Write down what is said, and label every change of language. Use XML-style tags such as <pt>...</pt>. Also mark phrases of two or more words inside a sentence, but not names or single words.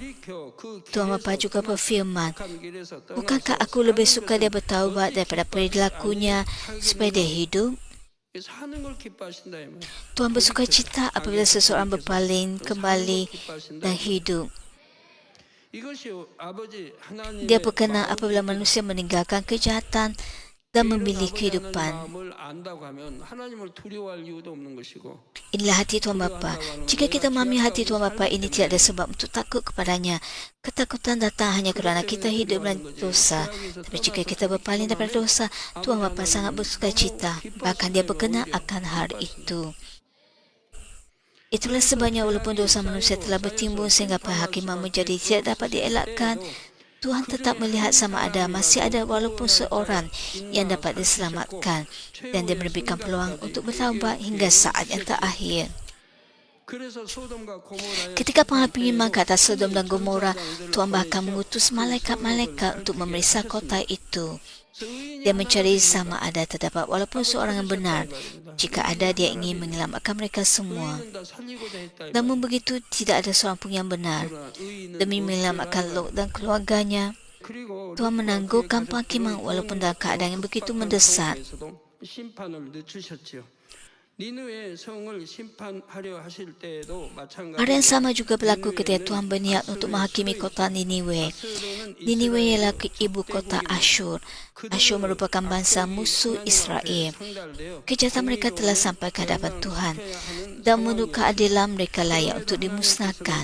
<ms>Tuhan Bapa juga berfirman, bukankah aku lebih suka dia bertaubat daripada perilakunya supaya dia hidup? Tuhan bersuka cita apabila seseorang berpaling kembali dan hidup. Dia berkenan apabila manusia meninggalkan kejahatan dan memilih kehidupan.</ms> <ko>마음을 안다고 하면 하나님을 두려워할 이유도 없는 것이고</ko> <ms>Inilah hati Tuhan Bapa. Jika kita memahami hati Tuhan Bapa ini tidak ada sebab untuk takut kepadanya. Ketakutan datang hanya kerana kita hidup dalam dosa. Tapi jika kita berpaling daripada dosa, Tuhan Bapa sangat bersuka cita. Bahkan dia berkenan akan hal itu. Itulah sebabnya walaupun dosa manusia telah bertimbun sehingga penghakiman menjadi tidak dapat dielakkan, Tuhan tetap melihat sama ada masih ada walaupun seorang yang dapat diselamatkan dan dia memberikan peluang untuk bertaubat hingga saat yang terakhir.</ms> <ko>그래서 소돔과 고모라의</ko> <ms>Ketika penghakiman ke atas Sodom dan Gomora, Tuhan bahkan mengutus malaikat-malaikat untuk memeriksa kota itu. Dia mencari sama ada terdapat walaupun seorang yang benar. Jika ada, dia ingin menyelamatkan mereka semua.</ms> <ko>다 살리고자 했다.</ko> <ms>Namun begitu, tidak ada seorang pun yang benar. Demi menyelamatkan Lot dan keluarganya,</ms> <ko>그리고</ko> <ms>Tuhan menangguhkan penghakiman walaupun dalam keadaan yang begitu mendesak.</ms> <ko>심판을 늦추셨지요. 니느웨 성을 심판하려 하실 때에도 마찬가지로</ko> <ms>Hal yang sama juga berlaku ketika Tuhan berniat untuk menghakimi kota Niniwe. Niniwe ialah ibu kota Asyur. Asyur merupakan bangsa musuh Israel. Kejahatan mereka telah sampai ke hadapan Tuhan dan menurut keadilan mereka layak untuk dimusnahkan.</ms>